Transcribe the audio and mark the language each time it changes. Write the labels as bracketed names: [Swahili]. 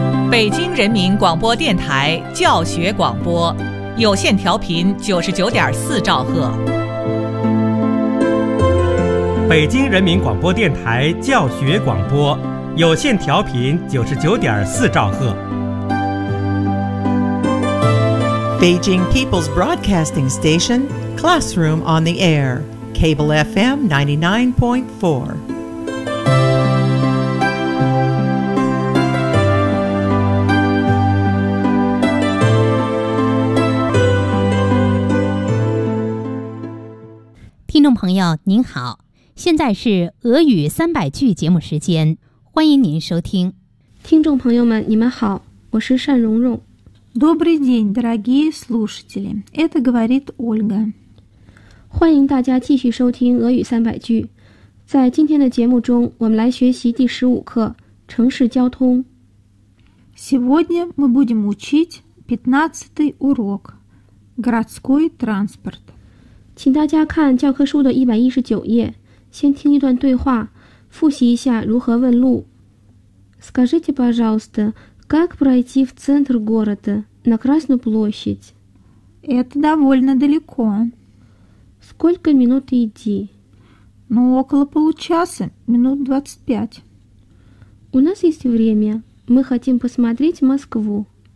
[Chinese] 北京人民广播电台教学广播，有线调频99.4兆赫。北京人民广播电台教学广播，有线调频99.4兆赫。 [English] Beijing People's Broadcasting Station, Classroom on the Air, Cable FM 99.4. [Chinese] 朋友您好，现在是俄语300句节目时间，欢迎您收听。听众朋友们，你们好，我是单蓉蓉。 [Russian] Добрый день, дорогие слушатели, это говорит Ольга. [Chinese] 欢迎大家继续收听俄语300句。在今天的节目中，我们来学习第15课城市交通。 [Russian] Сегодня мы будем учить 15-й урок городской транспорт. [Chinese] 请大家看教科书的119页，先听一段对话，复习一下如何问路。 [Russian] Скажите, пожалуйста, как пройти в центр города, на Красную площадь? Это довольно далеко. Сколько минут идти? Ну, около получаса, минут 25. У нас есть время, мы хотим посмотреть Москву.